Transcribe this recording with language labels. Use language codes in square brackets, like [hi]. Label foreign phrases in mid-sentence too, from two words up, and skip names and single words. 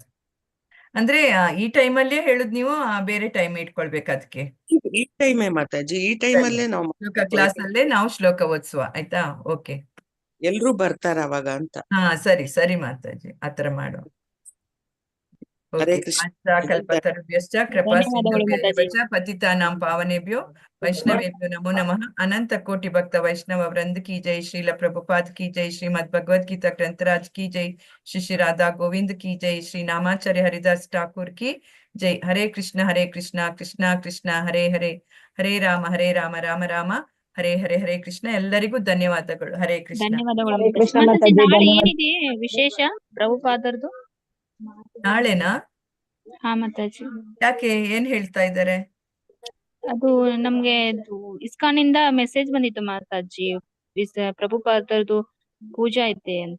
[kn] ಅಂದ್ರೆ ಈ ಟೈಮಲ್ಲೇ ಹೇಳುದು ನೀವು, ಬೇರೆ ಟೈಮ್ ಇಟ್ಕೊಳ್ಬೇಕು ಅದಕ್ಕೆ? ಈ ಟೈಮೇ ಮಾತಾಜಿ, ಈ ಟೈಮಲ್ಲೇ ನಾವು ಕ್ಲಾಸ್ ಅಲ್ಲೇ ನಾವು ಶ್ಲೋಕ ಓದಿಸುವ ಆಯ್ತಾ. ಓಕೆ, ಎಲ್ರು ಬರ್ತಾರ ಅವಾಗ ಅಂತ. ಸರಿ ಸರಿ ಮಾತಾಜಿ, ಆತರ ಮಾಡುವ. ಹರೇ ಕೃಷ್ಣ. [sa] ಕಲ್ಪತರುಭ್ಯಶ್ಚ ಕೃಪಾ ಸಿಂಧುಭ್ಯಶ್ಚ ಪತಿತಾನಾಂ ಪಾವನೇಭ್ಯೋ ವೈಷ್ಣವೇಭ್ಯೋ ನಮೋ ನಮಃ. [hi] अनंत कोटि भक्त वैष्णव वृंद की जय। श्रील प्रभुपाद की जय. श्रीमद् भगवद् गीता ग्रंथराज की जय। श्री राधा गोविंद की जय. श्री नामाचार्य हरिदास ठाकुर की जय. [sa] ಹರೇ ಕೃಷ್ಣ ಕೃಷ್ಣ ಕೃಷ್ಣ ಹರೇ ಹರೇ, ಹರೇ ರಾಮ ರಾಮ ರಾಮ ಹರೇ ಹರೇ ಹರೇ ಕೃಷ್ಣ. [kn] ಎಲ್ಲರಿಗೂ ಧನ್ಯವಾದಗಳು. ಹರೇ ಕೃಷ್ಣ. ಧನ್ಯವಾದಗಳು ಹರೇ ಕೃಷ್ಣ ಮಾತಾಜಿ. ಮಾತಾಜಿ, ನಾಳೆ ಧನ್ಯವಾದ. ಏನಿದೆ ವಿಶೇಷ ಪ್ರಭುಪಾದರದು? ನಾಳೆನಾ? ಹಾ ಮಾತಾಜಿ. ಯಾಕೆ, ಏನ್ ಹೇಳ್ತಾ ಇದ್ದಾರೆ? ಅದು ನಮ್ಗೆ ಇಸ್ಕಾನ್ ಇಂದ ಮೆಸೇಜ್ ಬಂದಿತ್ತು ಮಾತಾಜಿ, ಪ್ರಭುಪಾದರದು ಪೂಜೆ ಐತೆ ಅಂತ.